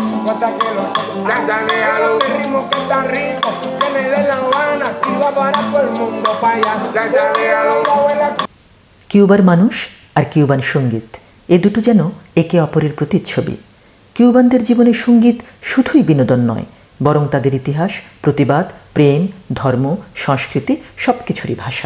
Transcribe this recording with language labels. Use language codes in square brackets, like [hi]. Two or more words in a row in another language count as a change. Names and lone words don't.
[es] pasa que los chanchanealo, el ritmo que está rico, viene de La Habana, y va para todo el mundo para allá, chanchanealo. [bn] কিউবার মানুষ আর কিউবান সঙ্গীত এ দুটো যেন একে অপরের প্রতিচ্ছবি। কিউবানদের জীবনে সঙ্গীত শুধুই বিনোদন নয়, বরং তাদের ইতিহাস, প্রতিবাদ, প্রেম, ধর্ম, সংস্কৃতি সব কিছুরই ভাষা।